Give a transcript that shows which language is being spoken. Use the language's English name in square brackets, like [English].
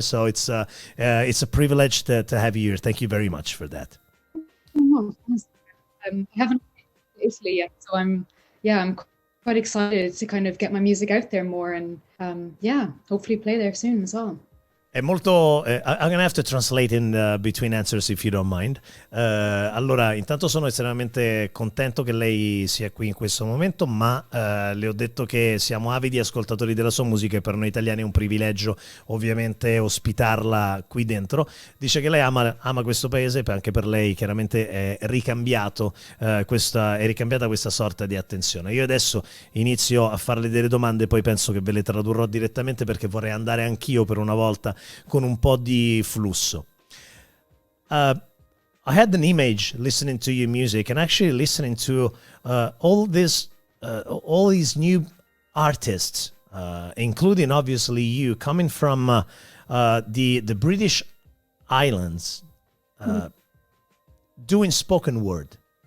[English] So it's a privilege to have you here. Thank you very much for that. Oh, I haven't been to Italy yet, so I'm quite excited to kind of get my music out there more, and hopefully play there soon as well. [Italian] È molto, [English] I'm gonna have to translate in between answers if you don't mind. [Italian] Allora, intanto sono estremamente contento che lei sia qui in questo momento, ma le ho detto che siamo avidi ascoltatori della sua musica e per noi italiani è un privilegio ovviamente ospitarla qui dentro. Dice che lei ama questo paese, anche per lei chiaramente è ricambiata questa sorta di attenzione. Io adesso inizio a farle delle domande, poi penso che ve le tradurrò direttamente, perché vorrei andare anch'io per una volta con un po' di flusso. [English] I had an image listening to your music and actually listening to all these new artists, including obviously you, coming from the British Islands, doing spoken word.